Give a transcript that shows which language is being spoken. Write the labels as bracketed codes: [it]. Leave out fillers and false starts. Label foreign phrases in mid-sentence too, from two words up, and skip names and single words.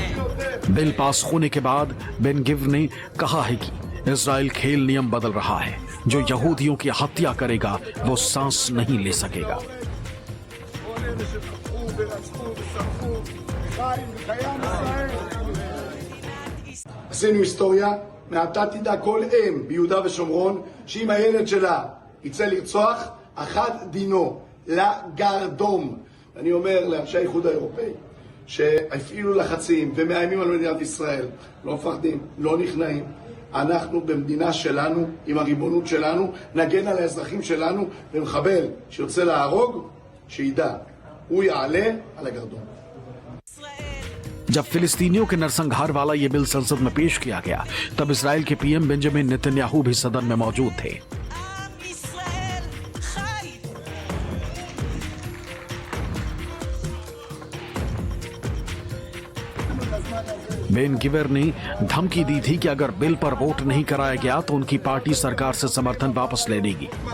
[en] bill pass [hi] होने के बाद बेन गिवेर ने कहा है कि इजराइल खेल नियम बदल रहा है जो यहूदियों की हत्या करेगा वो सांस नहीं ले सकेगा। [he] עשינו היסטוריה, מעתה תדע כל אם ביהודה ושומרון שאם הילד שלה יצא לרצוח, אחד דינו לגרדום. אני אומר לאנשי האיחוד האירופאי שהפעילו לחצים ומאיימים על מדינת ישראל, לא מפחדים, לא נכנעים. אנחנו במדינה שלנו, עם הריבונות שלנו, נגן על האזרחים שלנו, ומחבל שיוצא להרוג, שידע, הוא יעלה על הגרדום. [hi] जब फिलिस्तीनियों के नरसंहार वाला यह बिल संसद में पेश किया गया, तब इजराइल के पीएम बेंजामिन नेतन्याहू भी सदन में मौजूद थे। बेन गिवर ने धमकी दी थी कि अगर बिल पर वोट नहीं कराया गया तो उनकी पार्टी सरकार से समर्थन वापस ले लेगी।